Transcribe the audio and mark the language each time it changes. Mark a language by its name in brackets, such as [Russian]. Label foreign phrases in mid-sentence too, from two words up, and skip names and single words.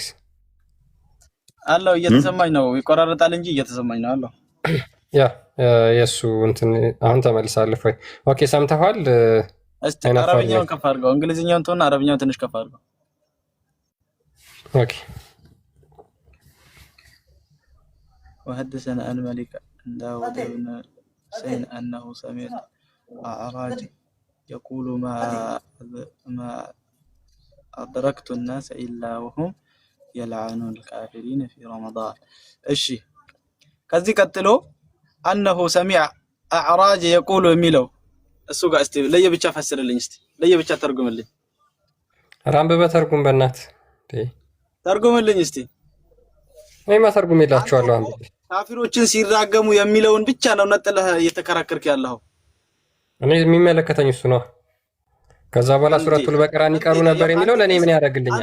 [Amharic] አለው። እየተሰማኝ ነው፣ ይቆራረጣል እንጂ እየተሰማኝ ነው አለው። ያ የሱ እንትን አሁን ተመልሳለህ ወይ? ኦኬ ሰምተዋል። እስቲ አረብኛውን ከፍ አድርገው፣ እንግሊዝኛውን ተውና አረብኛውን ትንሽ ከፍ አድርገው። ኦኬ [Arabic] وحدثنا عن مالك عن داود بن حسين أنه سمع أعراج يقول ما أدركت الناس إلا وهم يلعنون الكافرين في رمضان. [Amharic] እሺ ከዚህ ቀጥሎ [Arabic] أنه سمع أعراج يقول [Amharic] የሚለው እሱ ጋር እስቲ ለየብቻ ፈስርልኝ፣ እስቲ ለየብቻ ተርጉምልኝ። ራምበ በተርጉም በእናት ተርጉምልኝ እስቲ። እኔማ ተርጉም ይላችኋለሁ። አንተ ካፊሮችን ሲራገሙ የሚለውን ብቻ ነው ነጥለህ እየተከራከርክ ያለው። እኔ የሚመለከተኝ እሱ ነው። ከዛ በኋላ ሱረቱል በቀራን ይቀሩ ነበር የሚለው ለኔ ምን ያደርግልኛል?